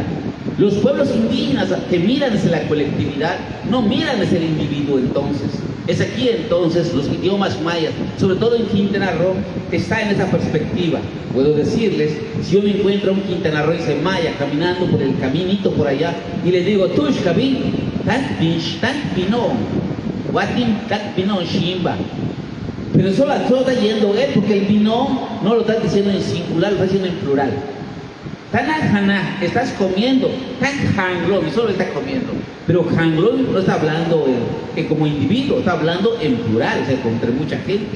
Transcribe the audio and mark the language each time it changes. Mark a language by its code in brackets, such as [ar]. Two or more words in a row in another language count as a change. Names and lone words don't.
[es] Los pueblos indígenas que miran desde la colectividad no miran desde el individuo. Entonces es aquí entonces los idiomas mayas, sobre todo en Quintana Roo, está en esa perspectiva. Puedo decirles, si yo me encuentro a un quintanarroense maya caminando por el caminito por allá y le digo [yua] tush kabin tak pinón guatin tak pinón shimba, [es] pero solo está yendo él, porque el pinón no lo está diciendo en singular, lo está diciendo en plural. Tanajana, estás comiendo, tan hanglón, y solo está comiendo. Pero hanglón no está hablando como individuo, está hablando en plural, o sea, entre mucha gente.